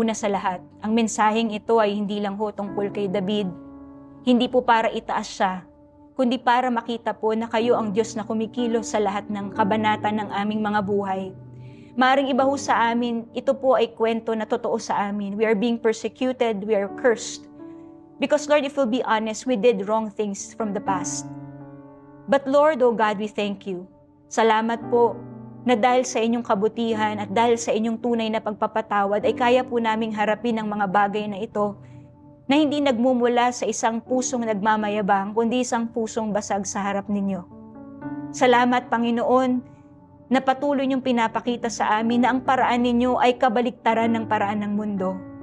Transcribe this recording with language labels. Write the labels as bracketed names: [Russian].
[Filipino] Una sa lahat, ang mensaheng ito ay hindi lang ho tungkol kay David. Hindi po para itaas siya, kundi para makita po na kayo ang Diyos na kumikilos sa lahat ng kabanata ng aming mga buhay. Maaring iba ho sa amin, ito po ay kwento na totoo sa amin. [English] We are being persecuted, we are cursed. Because Lord, if we'll be honest, we did wrong things from the past. But Lord, oh God, we thank you. [Filipino] Salamat po na dahil sa inyong kabutihan at dahil sa inyong tunay na pagpapatawad ay kaya po naming harapin ang mga bagay na ito na hindi nagmumula sa isang pusong nagmamayabang, kundi isang pusong basag sa harap ninyo. Salamat, Panginoon, na patuloy niyong pinapakita sa amin na ang paraan ninyo ay kabaliktaran ng paraan ng mundo.